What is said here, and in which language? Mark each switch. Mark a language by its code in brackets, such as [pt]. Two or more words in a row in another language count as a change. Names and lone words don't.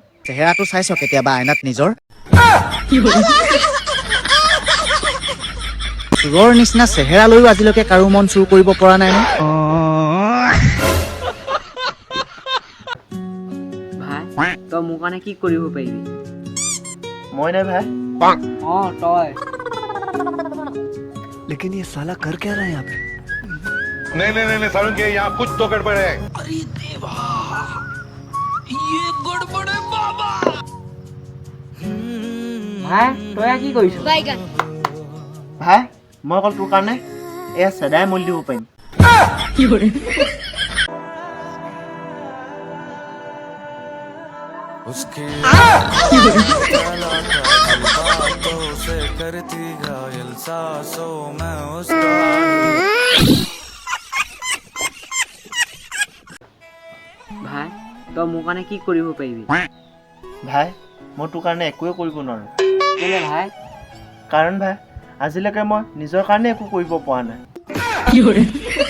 [as] চেহেৰাটো চাইছ কেতিয়াবা আইনাত নিজৰ চোৰৰ নিচিনা চেহেৰা লৈও আজিলৈকে কাৰো মন চুৰ কৰিব পৰা নাই ভাই তই মোৰ কাৰণে কি কৰিব পাৰিবি মই নাই ভাই তই [hi] लेकिन ये साला कर क्या रहा है यहाँ पे नहीं सारुण के यहाँ कुछ तो गड़बड़ है [as] ভাই তই কি কৰিছ ভাই মই অকল তোৰ কাৰণে এয়া চেদাই মূল্য দিব পাৰিম [hi] उसके से करती घायल सांसों में उसका [as] ভাই তই মোৰ কাৰণে কি কৰিব পাৰিবি ভাই মই তোৰ কাৰণে একোৱে কৰিব নোৱাৰোঁ কেলে ভাই কাৰণ ভাই আজিলৈকে মই নিজৰ কাৰণে একো কৰিব পৰা নাই